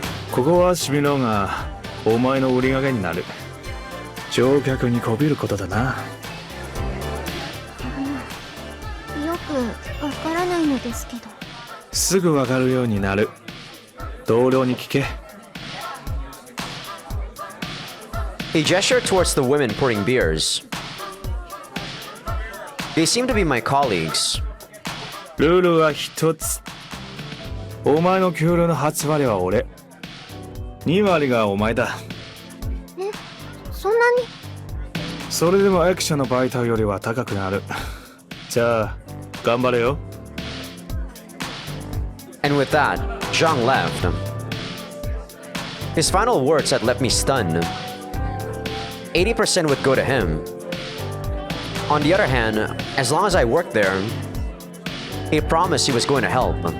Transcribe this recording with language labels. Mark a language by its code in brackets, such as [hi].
[ja] ここはシミのがお前の売り上げになる。乗客にこびることだな。よくわからないのですけど。すぐわかるようになる。同僚に聞け。 [en] He gestured towards the women pouring beers. They seemed to be my colleagues. [ja] ルールは一つ。お前の給料の8割は俺。 2割がお前だ。え、そんなに？それでも役者のバイトよりは高くなる。じゃあ、頑張れよ。 [en] And with that, Zhang left. His final words had left me stunned. 80% would go to him. On the other hand, as long as I worked there, he promised he was going to help.